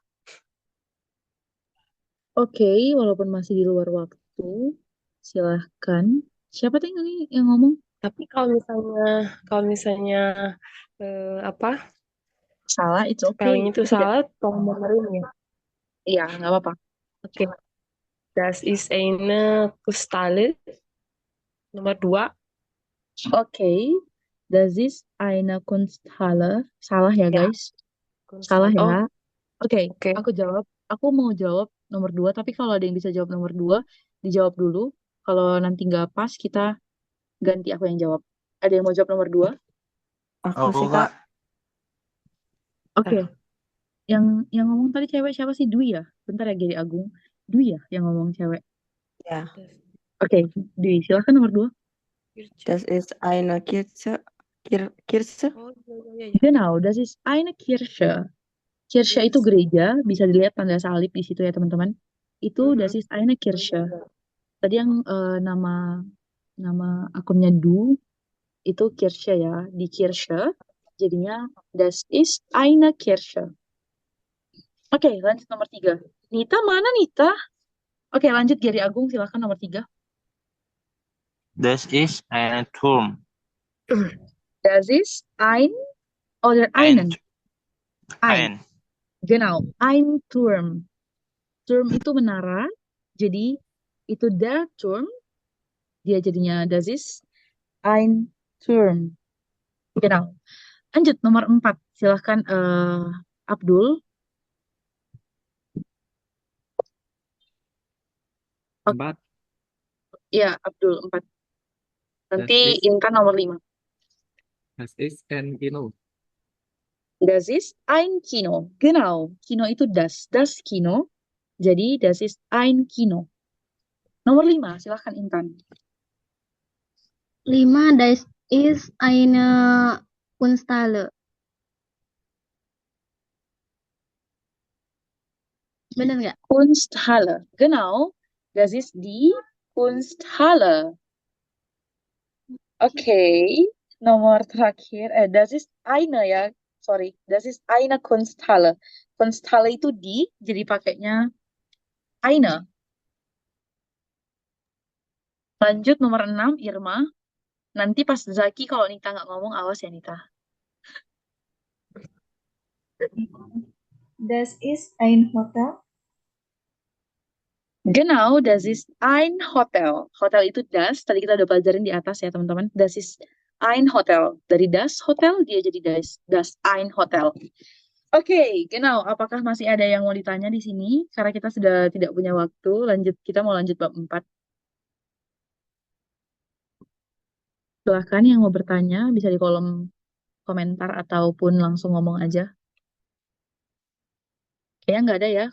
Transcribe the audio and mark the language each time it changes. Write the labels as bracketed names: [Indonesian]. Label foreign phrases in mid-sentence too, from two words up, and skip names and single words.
[Indonesian] Oke, walaupun masih di luar waktu, silahkan. Siapa tadi yang ngomong? Tapi kalau misalnya apa Salah, [English] it's okay. [Indonesian] spelling itu Itu tidak. salah, tolong benerin ya. Iya, nggak apa-apa. Oke. [German] Das ist eine Kunsthalle nomor 2. [Indonesian] Oke, [German] das ist eine Kunsthalle. [Indonesian] Salah ya, Ya, guys. Salah Kunsthalle. ya. Oke, Oke. aku jawab. Aku mau jawab nomor 2, tapi kalau ada yang bisa jawab nomor 2, dijawab dulu. Kalau nanti nggak pas, kita ganti aku yang jawab. Ada yang mau jawab nomor 2? Aku Aku sih Kak. Kak. Oke, yang ngomong tadi cewek siapa sih? Dwi ya? Bentar ya, Giri Agung. Dwi ya yang ngomong cewek. Ya. Oke, Dwi, silahkan nomor 2. [German] Das ist eine Kirche. Kirche? [Indonesian] Oh, iya. [German] Genau, das ist eine Kirche. [Indonesian] Kirche itu gereja, bisa dilihat tanda salib di situ ya teman-teman. [German] Itu das ist eine Kirche. [Indonesian] Tadi yang nama akunnya Du itu Kirche ya, di Kirche. [German] Jadinya das ist eine Kirche. [Indonesian] Oke, lanjut nomor 3. Nita mana Nita? Oke, lanjut Giri Agung, silakan nomor 3. [German] Das ist ein Turm. Das ist ein oder einen. Ein. Genau, ein Turm. [Indonesian] Turm itu menara, jadi itu [German] der Turm, dia jadinya das ist ein Turm. Genau. [Indonesian] Lanjut nomor 4, silahkan Abdul. 4. Ya, Abdul 4. Nanti [German] Das ist, [Indonesian] Intan nomor 5. [German] das ist ein Kino. Das ist ein Kino. Genau. Kino itu das Kino. Jadi das ist ein Kino. [Indonesian] Nomor 5, silahkan Intan. 5. [German] Das ist eine Kunsthalle. [Indonesian] Bener nggak? Kunsthalle. [German] Genau, das ist die Kunsthalle. [Indonesian] Oke, nomor terakhir, [German] das ist eine ya, sorry, das ist eine Kunsthalle. [Indonesian] Kunsthalle itu di, jadi pakainya eine. Lanjut nomor 6, Irma. Nanti pas Zaki kalau Nita nggak ngomong, awas ya Nita. [German] Das ist ein Hotel. Genau, das ist ein Hotel. [Indonesian] Hotel itu das, tadi kita udah pelajarin di atas ya teman-teman. [German] Das ist ein Hotel. Dari das Hotel, dia jadi das ein Hotel. [Indonesian] Oke, genau. Apakah masih ada yang mau ditanya di sini? Karena kita sudah tidak punya waktu. Kita mau lanjut bab 4. Silahkan yang mau bertanya, bisa di kolom komentar ataupun langsung ngomong aja. Kayaknya nggak ada ya.